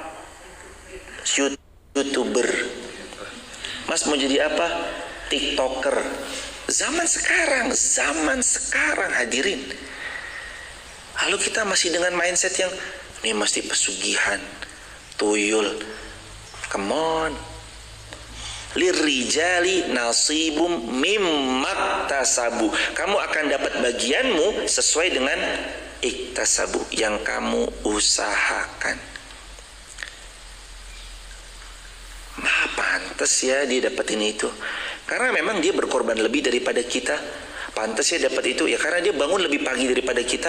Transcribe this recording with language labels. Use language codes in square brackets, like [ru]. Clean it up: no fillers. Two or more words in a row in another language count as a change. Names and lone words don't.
[id] YouTuber. Mas mau jadi apa? TikToker. Zaman sekarang hadirin. Lalu kita masih dengan mindset yang ini mesti pesugihan, tuyul. [en] Come on. [ar] للرجال نصيب مما اكتسبوا. [id] Kamu akan dapat bagianmu sesuai dengan iktasabu yang kamu usahakan. Pantas ya dia dapat ini itu. Karena memang dia berkorban lebih daripada kita. Pantas ya dapat itu ya karena dia bangun lebih pagi daripada kita.